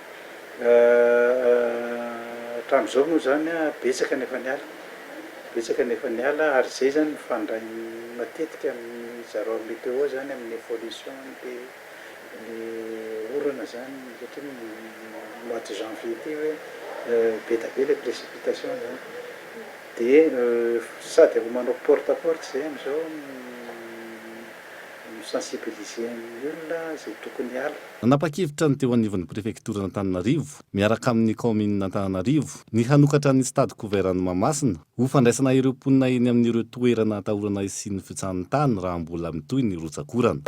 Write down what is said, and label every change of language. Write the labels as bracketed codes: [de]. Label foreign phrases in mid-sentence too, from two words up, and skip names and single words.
[mg] Hatramin'izao moa zany betsaka nefa niala ary izay zany mifandray matetika amin'ny zareo météo zany amin'ny évolution dia ny orana zany satria [fr] mois de janvier [mg] ty hoe be da be [fr] le précipitation [mg] zany dia sady manao [fr] porte à porte [mg] zay amin'izao sensibiliser ny olona zay tokony ala. Nanapa-kevitra ny teo anivon'ny prefektura n'Antananarivo miaraka amin'ny commune n'Antananarivo ny hanokatra ny [fr] stade gouvernement [mg] Masina ho fandraisana ireo mponina eny amin'ireo toerana atahorana sy ny fiotsahan'ny tany raha mbola mitohy ny rotsakorana.